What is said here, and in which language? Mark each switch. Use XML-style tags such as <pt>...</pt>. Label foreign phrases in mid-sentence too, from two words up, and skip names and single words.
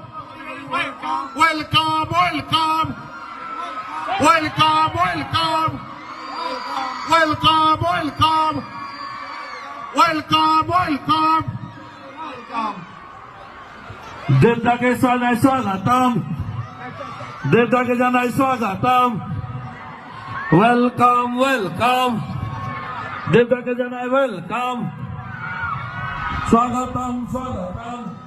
<en>Welcome, welcome. Welcome, welcome. Welcome, welcome. Welcome, welcome.</en> <bn>দেবতাকে জানাই স্বাগতম দেবতাকে জানাই স্বাগতম</bn> <en>welcome welcome</en> <bn>দেবতাকে জানাই ওয়েলকাম স্বাগতম স্বাগতম</bn>